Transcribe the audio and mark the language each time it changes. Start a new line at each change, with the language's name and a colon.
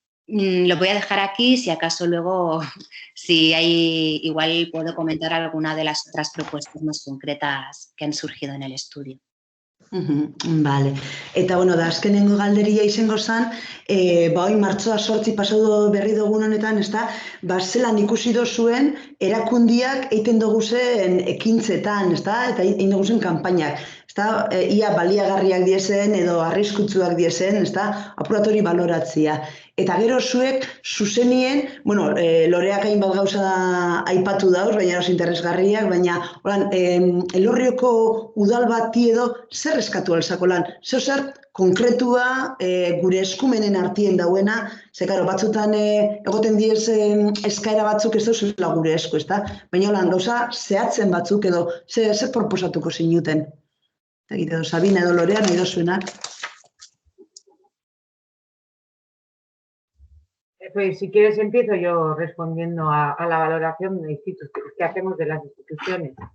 Spanish: Lo voy a dejar aquí, si acaso luego, si hay, igual puedo comentar alguna de las otras propuestas más concretas que han surgido en el estudio. Vale.
Basque: Eta, bueno, da azkenengo galderia izango zen, hoi martxoa 8 pasatu berri dugun honetan, ezta, zelan ikusi dozuen erakundiak egiten duguzen ekintzetan, ezta, eta egin duguzen kanpainak. Ezta, ia baliagarriak diezen edo arriskutsuak diezen, ezta, apuratori baloratzia. Eta gero zuek zuzenien, bueno, Loreak hainbat gauza aipatu dauz, baina oso interesgarriak, baina Elorrioko udal bati edo zer eskatu alzako lan? Zer konkretua gure eskumenen artien dauena, ze karo, batzutan egoten diezen eskaera batzuk ez dauzela gure esku, ezta? Baina lan gauza zehatzen batzuk edo zer proposatuko zinuten? Edo Sabina edo Lorea nahi dozuenak.
Spanish: Pues si quieres empiezo yo respondiendo a la valoración que hacemos de las instituciones.